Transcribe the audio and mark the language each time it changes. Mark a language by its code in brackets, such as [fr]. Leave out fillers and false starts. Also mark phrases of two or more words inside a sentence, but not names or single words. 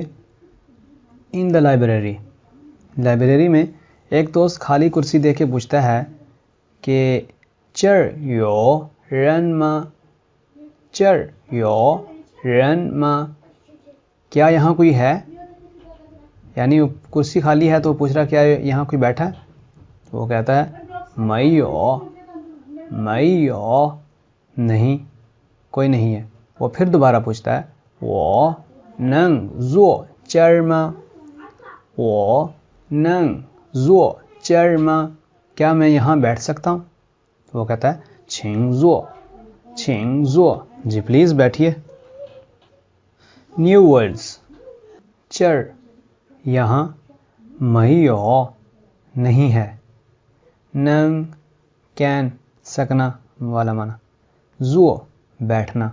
[en] in the library [hi] में एक दोस्त खाली कुर्सी देख के पूछता है कि [zh] 这儿有人吗, [hi] क्या यहाँ कोई है। यानी कुर्सी खाली है तो पूछ रहा क्या यहाँ कोई बैठा है। तो वो कहता है [zh] 没有没有 [hi] नहीं, कोई नहीं है। वो फिर दोबारा पूछता है [zh] 我能坐这儿吗我能坐这儿吗 [hi] क्या मैं यहाँ बैठ सकता हूँ? तो वो कहता है [zh] 请坐 [hi] जी प्लीज़ बैठिए। [en] new words [hi] चर यहाँ 没有 नहीं है, नंग कैन सकना वाला माना, ज़ो बैठना।